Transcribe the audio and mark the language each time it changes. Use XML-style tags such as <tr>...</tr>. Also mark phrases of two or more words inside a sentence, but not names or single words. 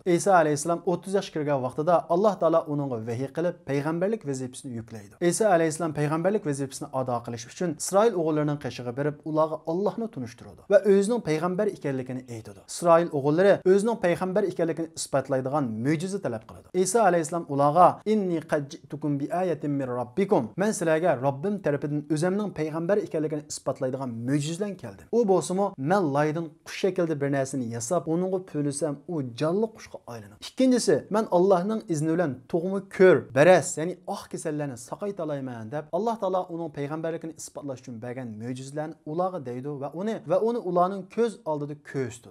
<uz>Isa alayhissalom 30 yoshga kirgan vaqtida Alloh taolo uningga vahiy qilib payg'ambarlik vazifasini yuklaydi. Isa alayhissalom payg'ambarlik vazifasini ado qilish uchun Isroil o'g'illarining qishig'i berib ularga Allohni tunishtirdi va o'zining payg'ambar ekanligini aytdi. Isroil o'g'illari o'zining payg'ambar ekanligini isbotlaydigan mo'jiza talab qiladi. Isa alayhissalom ularga</uz> <ar>إني قد جئتكم بآية من ربكم,</ar> <uz>men sizlarga Robbim tarafidan o'zimning payg'ambar ekanligini isbotlaydigan mo'jizadan keldim. U bo'lsa-mu men loydan qush shaklida bir narsani yasab, uningga po'lisam u jonli qushga aylanadi. Ikkinchisi, men Allohning izni bilan tug'mi ko'r, baras, ya'ni oq kasallarni saqayta olayman deb Alloh taolo uning payg'ambarligini isbotlash uchun bergan mo'jizalarni ularga deydi va uni ularning ko'z oldida ko'rsatdi.</uz>